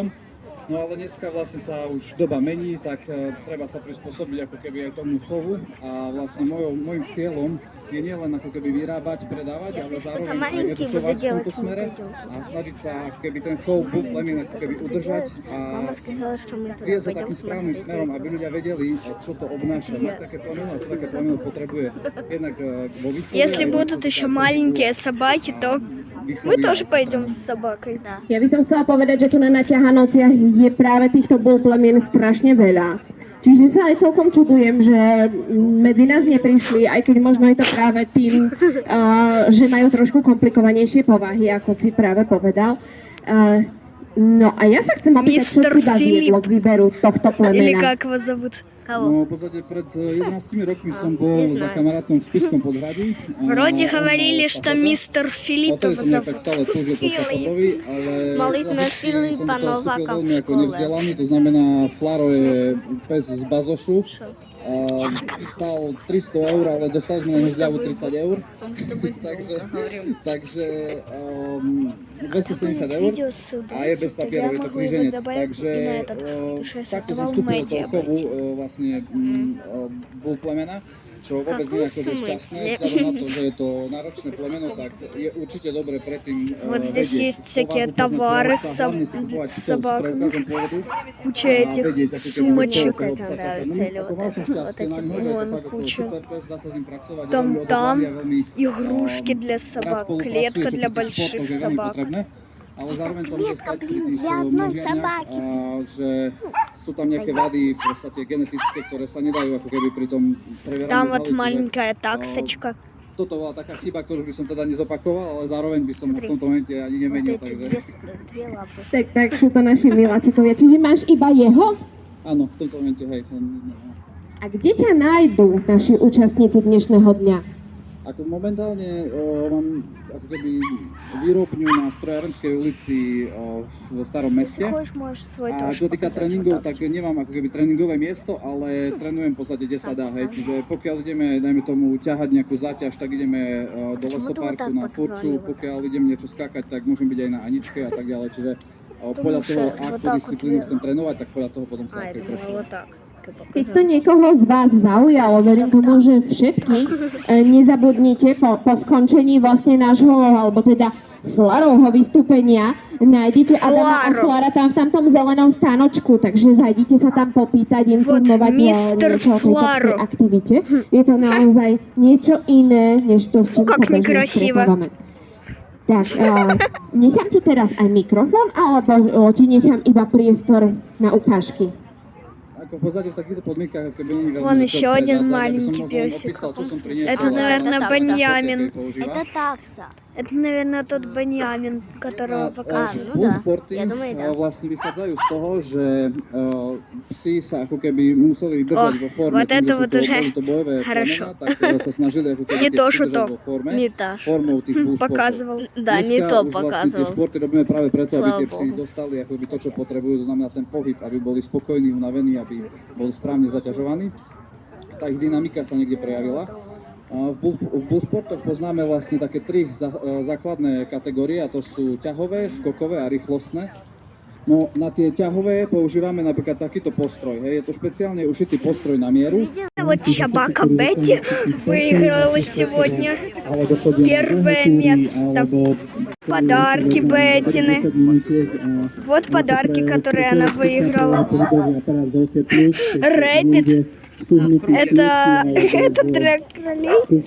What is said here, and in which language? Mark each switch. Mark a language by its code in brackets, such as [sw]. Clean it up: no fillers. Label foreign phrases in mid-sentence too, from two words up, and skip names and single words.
[sk] No ale dneska vlastne sa už doba mení, tak treba sa prispôsobiť ako keby aj tomu chovu a vlastne môjim cieľom je nielen ako keby vyrábať, predávať, ale zároveň aj edukovať v tomto smere a snažiť sa ako keby ten chov bull plemien ako keby udržať a viesť ho takým správnym smerom, aby ľudia vedeli, čo to obnáša mať také plemeno, čo také plemeno potrebuje jednak vo výchove. [ru] Если будут еще маленькие собаки, то Мы тоже пойдем с собакой. Да. [sk] Ja by som chcela povedať, že tu na ťahanociach je práve týchto bol plemien strašne veľa. Čiže sa aj celkom čudujem, že medzi nás neprišli, aj keď možno je to práve tým, že majú trošku komplikovanejšie povahy, ako si práve povedal. No a ja sa chcem opýtať, čo Mr. teba viedlo k výberu tohto [ru] Или [sk] plemena? [ru] как вас зовут? [sk] No, v podstate pred 11 rokmi som bol za kamarátom v Spišskom podhradí. [ru] Вроде говорили, что мистер Филиппов [sk] Odtedy som tak [ru] зовут. [sk] stále túžil po Sachabovi, ale Mali sme vlastne Filipa som do toho Nováka vstúpil v veľmi ako škole. nevzdelaný, to znamená Flaro je pes z Bazošu. Stál 300 eur, ale dostali sme na neho zľavu 30 eur. takže 270 eur [ru] Видео ссылку. [sk] a je bez papierov, je to kríženec. Takže takto som vstúpil do toho chovu vlastne bol plemena, čo vôbec nie je akože šťastné, vzhľadom na to, že je to náročné plemeno, tak je určite dobre predtým [ru] Вот здесь [sk] vedieť [ru] есть всякие [sk] povahu [ru] товары [sk] plemena, hlavne si kupovať [ru] с [sk] s [ru] собаками, [sk] preukazom pôvodu [ru] куча [sk] a [ru] этих [sk] vedieť, ako keby [ru] сумочек. [sk] toho psa také. No, ako mal som šťastie na ňo, že je to [ru] Вон [sk] fakt ako [ru] куча. [sk] super pes, dá sa s ním pracovať, je [ru] Там, [sk] veľmi odhodlaný a veľmi [ru] Игрушки для [sk] rád [ru] собак, [sk] spolupracuje, [ru] клетка [sk] čo [ru] для [sk] pri tých športoch [ru] больших [sk] je veľmi [ru] собак. [sk] potrebné. Ale zároveň sa môže stať pri tých Žiadne množiarniach, [ru] собаky. [sk] že sú tam nejaké vady v podstate genetické, ktoré sa nedajú ako keby pri tom previeraní. [ru] Там вот [sk] kvalitne, že, [ru] маленькая таксочка. [sk] Toto bola taká chyba, ktorú by som teda nezopakoval, ale zároveň by som ho v tomto momente ani nemenil. [ru] Вот эти [sk] Takže [ru] две лапы. [sk] Tak sú to naši miláčikovia. Čiže máš iba jeho? áno, v tomto momente, hej. A kde ťa nájdú naši účastníci dnešného dňa? Ako momentálne mám ako keby výrobňu na Strojárenskej ulici v Starom meste. [ru] Хочешь, можешь свой [sk] A [ru] тоже [sk] čo týka [ru] показать. [sk] tréningov, [ru] Вот так. [sk] tak nemám ako keby tréningové miesto, ale trénujem v podstate, kde sa dá, hej. Čiže pokiaľ ideme, dajme tomu, ťahať nejakú záťaž, tak ideme do lesoparku na Furču, pokiaľ idem niečo skákať, tak môžem byť aj na Aničke a tak ďalej. Čiže podľa toho, akú disciplínu chcem trénovať, tak podľa toho potom sa [ru] А, [sk] aj [ru] я [sk] presuniem. [ru] думала, вот так. [sk] Keď to niekoho z vás zaujalo, verím tomu, že všetky, nezabudnite po skončení vlastne nášho, alebo teda Flarovho vystúpenia, nájdete Adama a Flaro. Flara tam v tamtom zelenom stánočku, takže zajdite sa tam popýtať, informovať Mr. niečo o tejto Flaro. psej aktivite. Je to naozaj niečo iné, než to, s čím sa [ru] Как [sk] bežne [ru] некрасиво. [sk] stretávame. Tak, nechám ti teraz aj mikrofón, alebo ti nechám iba priestor na ukážky? Ako v podstate v takýchto podmienkach, ako keby nie je veľmi [ru] Вон [sk] čo [ru] еще один [sk] prevádzať, [ru] маленький [sk] aby som možno [ru] песик. [sk] opísal, čo som priniesol, [ru] Это, [sk] ale [ru] наверное, это Беньямин. [sk] keď používa. [ru] Это такса. Это, наверное, тот Беньямин, которого показывали. ну [sk] Bull [ru] да. [sk] sporty [ru] Ja думаю, да. [sk] vlastne vychádzajú z toho, že psi sa ako keby museli držať [ru] О, [sk] vo forme, [ru] вот [sk] tým, [ru] это [sk] že sú [ru] вот [sk] to, [ru] уже [sk] boli to bojové [ru] хорошо. [sk] plemena, tak sa snažili ako keby [ru] Не [sk] tie [ru] то, [sk] psi [ru] что [sk] držať [ru] то. [sk] vo forme, [ru] Не та ж. [sk] formou tých bull sportov. [ru] Показывал. Да, не [sk] Dneska [ru] то [sk] už vlastne tie [ru] показывал. [sk] športy robíme práve preto, aby [ru] Слава [sk] tie psy Bohu. dostali akoby to, čo potrebujú, to znamená ten pohyb, aby boli spokojní, unavení, aby boli správne zaťažovaní. Tá ich dynamika sa niekde prejavila. A v bull sportoch poznáme vlastne také tri základné kategórie, a to sú ťahové, skokové a rýchlostné. No na tie ťahové používame napríklad takýto postroj, hej, je to špeciálne ušitý postroj na mieru. [ru] Вот собака Бетти выиграла сегодня первое место. Подарки Беттины. Вот подарки, которые она выиграла. Рэббит. Это трек кролей.